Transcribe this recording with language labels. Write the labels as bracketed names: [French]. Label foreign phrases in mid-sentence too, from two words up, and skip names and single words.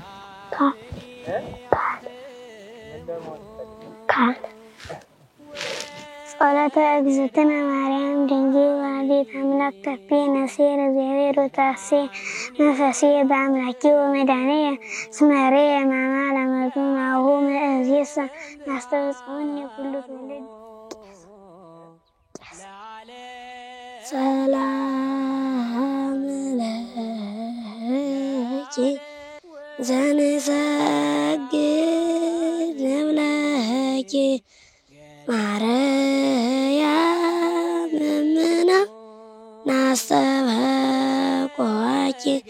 [Geez] ካን ጸሎተ እግዝእትነ ማርያም ድንግል ወላዲተ አምላክ ተፍሥሒ ነፍሴ ለእግዚአብሔር ወታሴ መንፈሴ በአምላኬ ወመድኃኒየ እስመ ርየ ሕማማ ለመቱ ናሁ እምይእዜሰ ናስተብጽሑኒ ኩሉ ትውልድ። ሰላም ለኪ ለኪ ዘንሰግድ ንብለኪ ማርያም እምነ ናስተበቆኪ